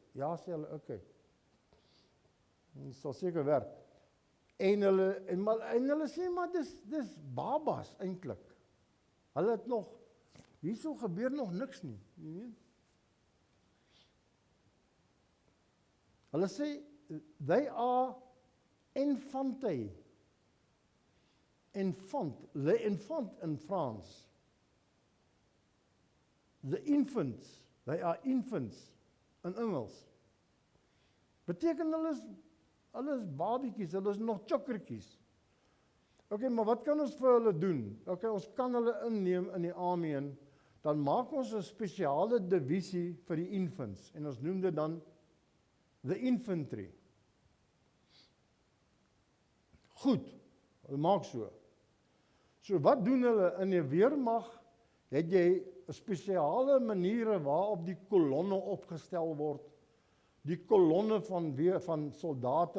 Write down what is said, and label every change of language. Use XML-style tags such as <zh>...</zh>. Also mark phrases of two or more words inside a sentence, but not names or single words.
<af>Ja, sê hulle, okay. Dit sal seker werk. En hulle sê, maar dis babas eintlik. Hulle het nog, hierso gebeur nog niks nie. Jy weet? Hulle sê,</af> <en>they are infantæ.</en> <fr>Le enfant</fr> <af>in Frans.</af> <en>The infants, they are infants</en> <af>in Engels. Beteken hulle is babiekies, hulle is nog chokkertjies. Okay, maar wat kan ons vir hulle doen? Okay, ons kan hulle inneem in die army en dan maak ons 'n spesiale divisie vir die infants en ons noem dit dan</af> <en>the infantry.</en> <af>Goed, hulle maak so. So wat doen hulle in die weermag? Het jy 'n spesiale maniere waarop die kolonne opgestel word. Die kolonne van soldate.</af>